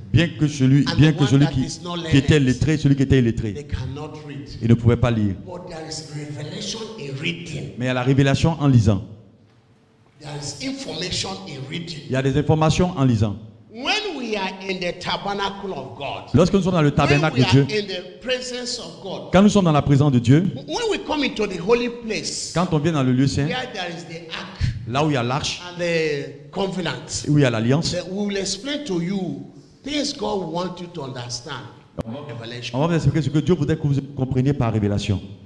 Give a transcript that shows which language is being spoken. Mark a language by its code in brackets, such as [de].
[fr] Bien que celui qui était lettré, celui qui était illettré, [en] they cannot read. [fr] il ne pouvait pas lire. [en] But there is revelation in reading. [fr] Mais il y a la révélation en lisant. [en] There is information in reading. [fr] Il y a des informations en lisant. [en] When we are in the tabernacle of God, [fr] Lorsque nous sommes dans le [en] when [fr] tabernacle [en] we [fr] de Dieu, [en] are in the presence of God, [fr] quand nous sommes dans la présence de Dieu, [en] when we come into the holy place, [fr] quand on vient dans le lieu saint, [en] where there is the ark [fr] là où il y a l'arche, [en] and the covenant, [fr] où il y a l'alliance, [en] then we will explain to you things God wants you to understand. [fr] on [en] Revelation. [fr] va vous expliquer ce que Dieu voudrait que vous compreniez par révélation.